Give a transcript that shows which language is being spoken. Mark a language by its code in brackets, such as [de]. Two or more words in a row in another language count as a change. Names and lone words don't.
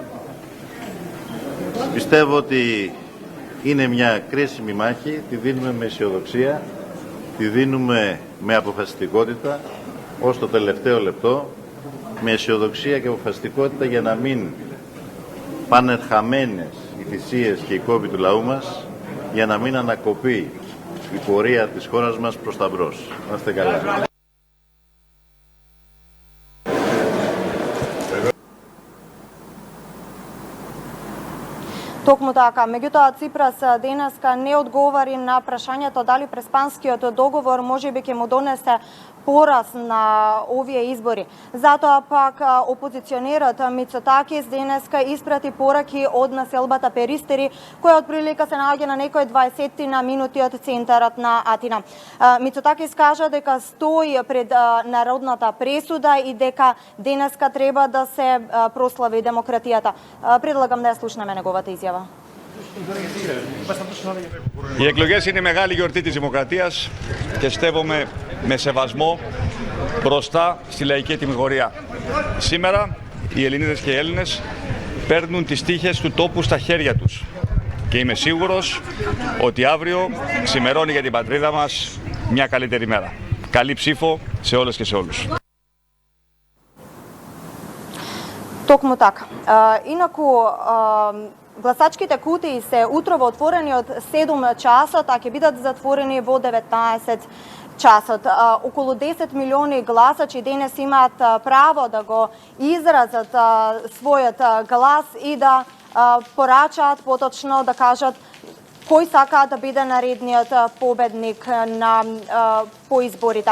[el] Πιστεύω ότι είναι μια κρίσιμη μάχη, τη δίνουμε με αισιοδοξία, τη δίνουμε με αποφασιστικότητα ως το τελευταίο λεπτό, με αισιοδοξία και αποφασιστικότητα για να μην πάνε χαμένες οι θυσίες και οι κόποι του λαού μας, για να μην ανακοπεί η πορεία της χώρας μας προς τα μπρος. Να είστε καλά. [mk] Токму така, меѓутоа Ципрас денеска не одговари на прашањето дали преспанскиот договор можеби ќе му донесе пораз на овие избори. Затоа пак опозиционерот Мицотакис денеска испрати пораки од населбата Перистери, која отприлика се наоѓа на некои 20 на минути од центарот на Атина. Мицотакис кажа дека стои пред народната пресуда и дека денеска треба да се прослави демократијата. Предлагам да ја слушнеме неговата изјава. [el] Οι εκλογές είναι η μεγάλη γιορτή της δημοκρατίας και στεύομαι με σεβασμό μπροστά στη λαϊκή τιμιγορία. Σήμερα οι Ελληνίδες και οι Έλληνες παίρνουν τις τύχες του τόπου στα χέρια τους και είμαι σίγουρος ότι αύριο ξημερώνει για την πατρίδα μας μια καλύτερη μέρα. Καλή ψήφο σε όλες και σε όλους. [mk] Токму така. Инаку гласачките кутии се утрово отворени од 7 часот, а ќе бидат затворени во 19 часот. Околу 10 милиони гласачи денес имаат право да го изразат својот глас и да порачаат, поточно да кажат кој сака да биде наредниот победник по изборите.